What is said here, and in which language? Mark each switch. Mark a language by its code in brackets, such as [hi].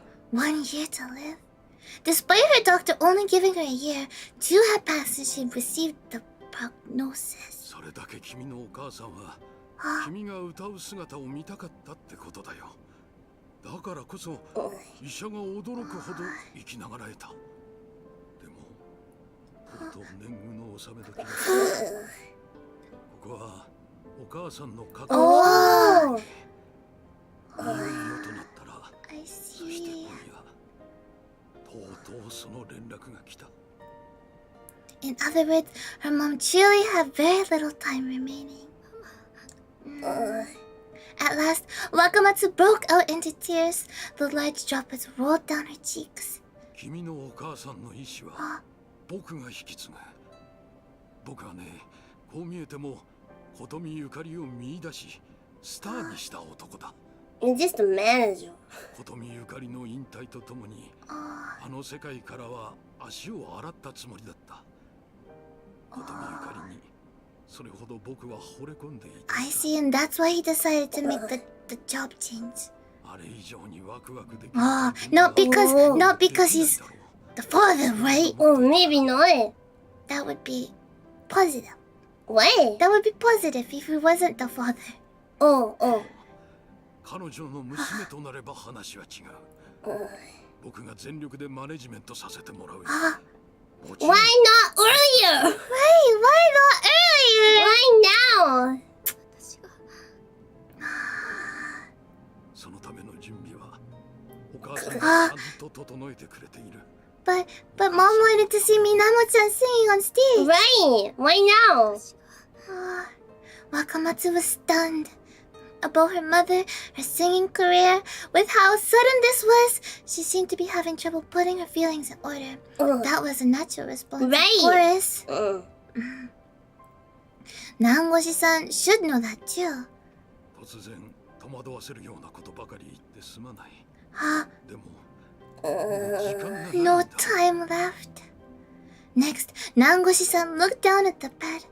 [en] 1 year to live? Despite her doctor only giving her a year, 2 had passed since she'd received the prognosis. [ja] それだけ君のお母さんは君が歌う姿を見たかったってことだよ。だからこそ医者が驚くほど生きながらえた。でもとうとう年貢の納め時だ。ここはお母さんの覚悟。いよいよとなったら、そして今夜とうとうその連絡が来た。 [en] In other words, her mom truly had very little time remaining. At last, Wakamatsu broke out into tears. The large droplets rolled down her cheeks. [ja] 君のお母さんの意志は僕が引き継ぐ。僕はね、こう見えても琴美ゆかりを見出し、スターにした男だ。 [en] You're just a manager. [ja] 琴美ゆかりの引退とともに、あの世界からは足を洗ったつもりだった。琴美ゆかりにそれほど僕は惚れ込んでいた。 [en] I see, and that's why he decided to make the job change. [ja] あれ以上にワクワクできる。 [en] Not because he's the father, right? Oh, maybe not. That would be positive. What? That would be positive if he wasn't the father. Oh. [ja] 彼女の娘となれば話は違う。僕が全力でマネジメントさせてもらうよ。 [en] Why not earlier? Why not earlier? Why now? [ja] そのための準備はお母さんがちゃんと整えてくれている。 [en] But mom wanted to see Minamo-chan singing on stage. Right. Why now? Wakamatsu was stunned about her mother, her singing career. With how sudden this was, she seemed to be having trouble putting her feelings in order. That was a natural response, Right. of course. Nangoshi-san should know that too. [ja] 突然戸惑わせるようなことばかり言ってすまない。でも時間がないんだ。 [en] No time left. Next, Nangoshi-san looked down at the bed.